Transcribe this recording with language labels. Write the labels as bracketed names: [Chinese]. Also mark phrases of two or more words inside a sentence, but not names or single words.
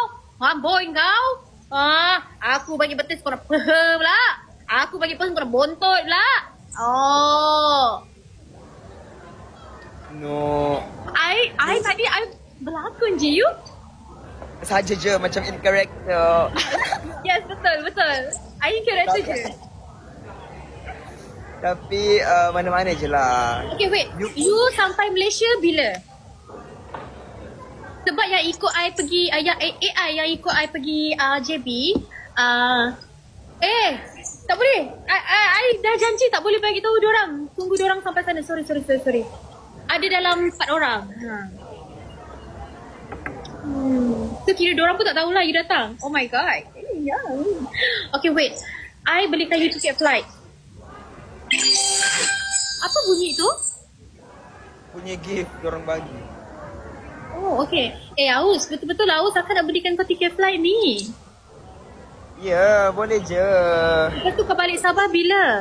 [Malay] Boy kau. Aku bagi betis kau nak peha pula. Aku bagi peha kau nak bontot pula. No. I tadi berlakon je you. Saja je macam [English] in character. [Malay] Yes, betul. [English] I in character [Malay] je. Tapi mana-mana je lah. [English] Okay, wait. [Malay] You sampai Malaysia bila? Sebab yang ikut I pergi, yang AI yang ikut I pergi JB, tak boleh. I dah janji tak boleh bagi tahu diorang. Tunggu diorang sampai sana. Sorry. Ada dalam 4 orang. So kira diorang pun tak tahulah you datang. [English] Oh my god. Okay, wait. [Malay] I belikan you tiket flight. Apa bunyi tu? Punya gift diorang bagi. [English] Oh, okay. [Malay] Aus, betul-betul Aus akan nak belikan kau tiket flight ni. Ya, boleh je. Lepas tu kau balik Sabah bila?